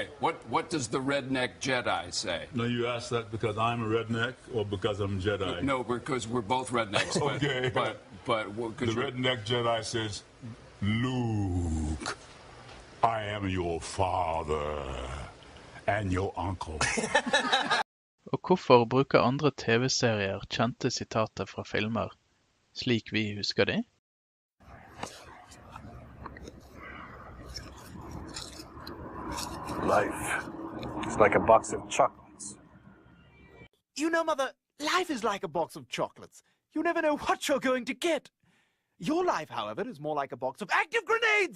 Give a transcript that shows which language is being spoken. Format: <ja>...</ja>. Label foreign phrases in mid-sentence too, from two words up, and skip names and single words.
<en>What does the redneck Jedi say? No, you asked that because I'm a redneck or because I'm Jedi? No, because we're both rednecks. Okay. But the redneck Jedi says, Luke, I am your father and your uncle.</en> <no>Og hvorfor bruker andre TV-serier kjente sitater fra filmer, slik vi husker de?</no> <en>Life is like a box of chocolates. You know, Mother, life is like a box of chocolates. You never know what you're going to get. Your life, however, is more like a box of active grenades.</en>